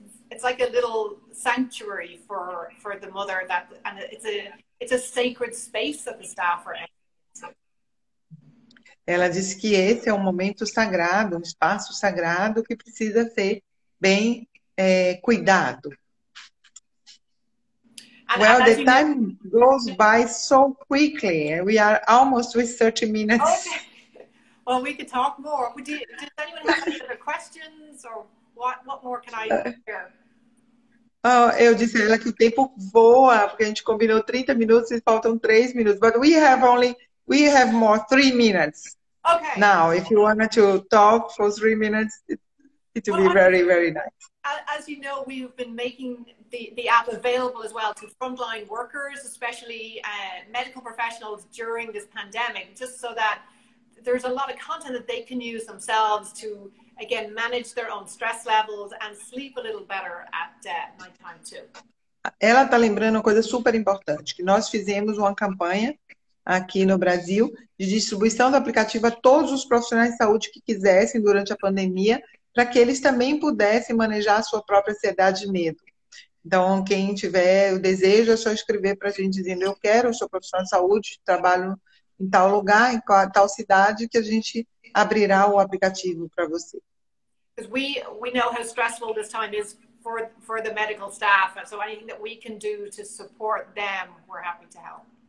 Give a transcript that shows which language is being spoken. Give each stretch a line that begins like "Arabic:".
English: it's like a little sanctuary for the mother, and it's a sacred space that the staff are in.
Portuguese: Ela disse que esse é um momento sagrado, um espaço sagrado que precisa ser bem cuidado.
English: Well, the time goes by so quickly. We are almost with 30 minutes. Okay. Well, we could talk more. Does anyone have any other questions, or what more can I share?
Portuguese: Eu disse a ela que o tempo voa, porque a gente combinou 30 minutos e faltam 3 minutos.
English: But we have more 3 minutes. Okay. Now, if you wanted to talk for 3 minutes, it will be very, very nice. As you know, we've been making the app available as well to frontline workers, especially medical professionals during this pandemic, just so that there's a lot of content that they can use themselves to, again, manage their own stress levels and sleep a little better at nighttime too.
Portuguese: Ela está lembrando uma coisa super importante, que nós fizemos uma campanha aqui no Brasil de distribuição do aplicativo a todos os profissionais de saúde que quisessem durante a pandemia, para que eles também pudessem manejar a sua própria ansiedade e medo. Então, quem tiver o desejo, é só escrever para a gente dizendo: eu quero, eu sou profissional de saúde, trabalho em tal lugar, em tal cidade, que a gente abrirá o aplicativo para você.
English: Because we know how stressful this time is for the medical staff, and so anything that we can do to support them, we're happy to help.